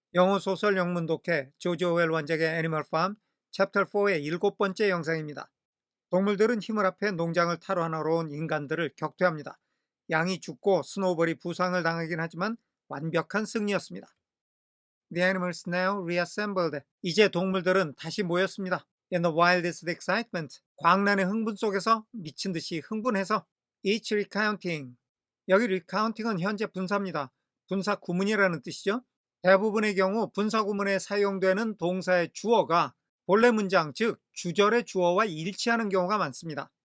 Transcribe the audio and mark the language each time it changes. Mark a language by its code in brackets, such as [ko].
[ko] 영어 소설 영문 독해 조지 오웰 원작의 애니멀 팜 챕터 4의 7번째 영상입니다. 동물들은 힘을 합해 농장을 탈환하러 온 인간들을 격퇴합니다. 양이 죽고 스노우볼이 부상을 당하긴 하지만 완벽한 승리였습니다. [en] The animals now reassembled. [ko] 이제 동물들은 다시 모였습니다. [en] In the wildest excitement. [ko] 광란의 흥분 속에서 미친 듯이 흥분해서 [en] each recounting. [ko] 여기 recounting은 현재 분사입니다. 분사 구문이라는 뜻이죠. 대부분의 경우 분사 구문에 사용되는 동사의 주어가 본래 문장, 즉 주절의 주어와 일치하는 경우가 많습니다.